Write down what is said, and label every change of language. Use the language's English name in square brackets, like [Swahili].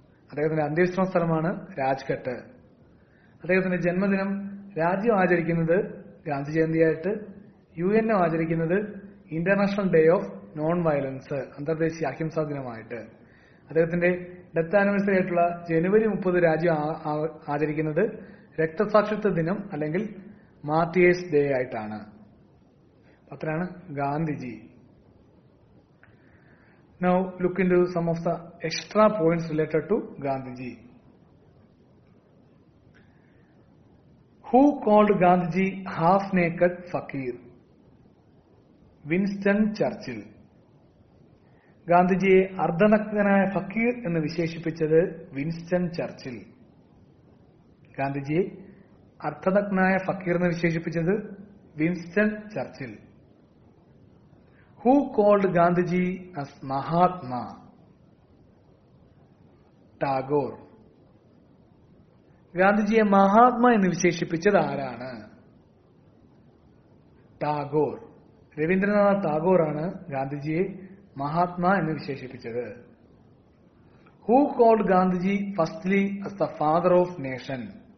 [Malayalam] അദ്ദേഹത്തിന്റെ അന്ത്യവിശ്രമ സ്ഥലമാണ് രാജ്ഘട്ട്. അദ്ദേഹത്തിന്റെ ജന്മദിനം രാജ്യം ആചരിക്കുന്നത് ഗാന്ധി ജയന്തിയായിട്ട്, UN ആചരിക്കുന്നത് international day of non violence, അന്തർദേശീയ അഹിംസാ ദിനമായിട്ട്. അദ്ദേഹത്തിന്റെ ഡെത്ത് ആനിവേഴ്സറി ആയിട്ടുള്ള ജനുവരി 30 രാജ്യം ആചരിക്കുന്നത് രക്തസാക്ഷിത്വ ദിനം അല്ലെങ്കിൽ മാർട്ടിയേഴ്സ് ഡേ ആയിട്ടാണ്. അത്രയാണ് Gandhiji. [English] Now look into some of the extra points related to Gandhiji. Who called Gandhiji half-naked fakir? [Malayalam] Winston Churchill. ഗാന്ധിജിയെ അർദ്ധനഗ്നനായ ഫക്കീർ എന്ന് വിശേഷിപ്പിച്ചത് വിൻസ്റ്റൺ ചർച്ചിൽ. ഗാന്ധിജിയെ അർദ്ധനഗ്നായ ഫക്കീർ എന്ന് വിശേഷിപ്പിച്ചത് Winston Churchill. [English] Who called Gandhiji as Mahatma? Tagore. [Malayalam] ഗാന്ധിജിയെ മഹാത്മാ എന്ന് വിശേഷിപ്പിച്ചത് ആരാണ്? ടാഗോർ. രവീന്ദ്രനാഥ് ടാഗോറാണ് ഗാന്ധിജിയെ മഹാത്മാ എന്ന് വിശേഷിപ്പിച്ചത്. [English] Who called Gandhiji firstly as the father of nation?